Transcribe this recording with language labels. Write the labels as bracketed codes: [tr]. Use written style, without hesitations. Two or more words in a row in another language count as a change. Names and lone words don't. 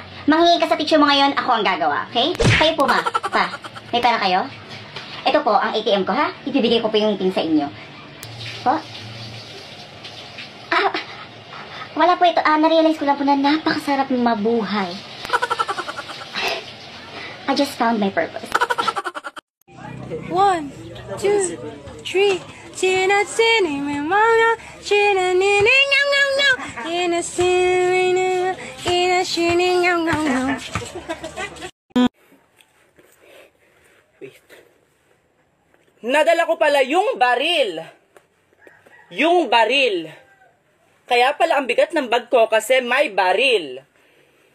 [tl] Manghingi ka sa teacher mo ngayon, ako ang gagawa, okay? Kayo po, ma, pa, may pera kayo? Ito po, ang ATM ko, ha? Ibibigay ko po yung pin sa inyo. Po? Wala po ito. Na-realize ko lang po na napakasarap mabuhay. [en] I just found my purpose. 1, 2, 3. 지나치니 매망아 지나니니 냥냥냥 지나시니 이나시니 냥냥냥. [tl] Nadala ko pala yung baril. Yung baril. Kaya pala ang bigat ng bag ko kasi may baril.